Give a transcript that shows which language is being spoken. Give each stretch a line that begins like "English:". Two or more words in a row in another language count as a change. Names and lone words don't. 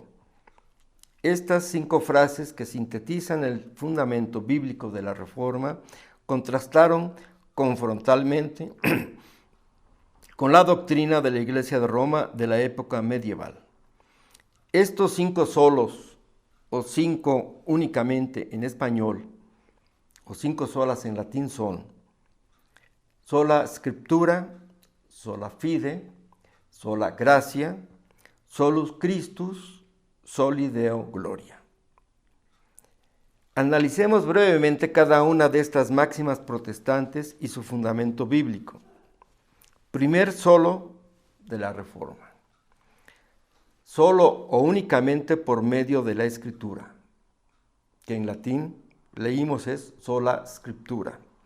Spanish: Estas 5 frases que sintetizan el fundamento bíblico de la Reforma contrastaron confrontalmente con la doctrina de la Iglesia de Roma de la época medieval. Estos 5 solos, o 5 únicamente en español, o 5 solas en latín son
Latin: sola scriptura, sola fide, sola gratia, solus Christus, soli Deo gloria.
Spanish: Analicemos brevemente cada una de estas máximas protestantes y su fundamento bíblico. Primer solo de la Reforma. Solo o únicamente por medio de la Escritura, que en latín leímos es
Latin: sola scriptura.